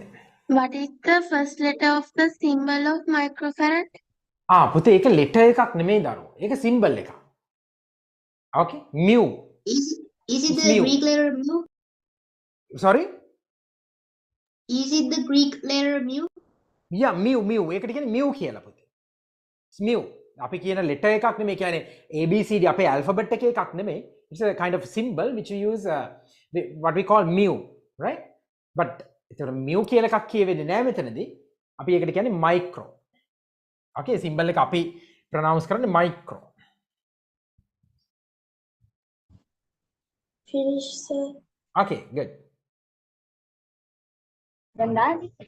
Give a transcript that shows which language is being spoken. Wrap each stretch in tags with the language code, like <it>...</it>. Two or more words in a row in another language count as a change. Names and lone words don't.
<en>What is the first letter of the symbol of microfarad?</en> <si>පුතේ ඒක letter එකක් නෙමෙයි දරුවෝ. ඒක symbol එකක්.</si> <en>Okay? Mu. Is it the Mu. Greek letter mu? Sorry? Is it the Greek letter mu? Yeah, mu.</en> <si>ඒකට කියන්නේ mu කියලා පුතේ.</si> <en>It's mu.</en> <si>අපි කියන letter එකක් නෙමෙයි කියන්නේ ABCD අපේ alphabet එකේ එකක් නෙමෙයි.</si> <en>It's a kind of symbol which you use what we call mu, right?</en> <si>But ඒතර mu කියලා එකක් කියවෙන්නේ නැහැ මෙතනදී. අපි ඒකට කියන්නේ micro. Okay, symbol එක අපි pronounce කරන්නේ micro.</si> <en>Finish, sir. Okay, good. Then that.</en>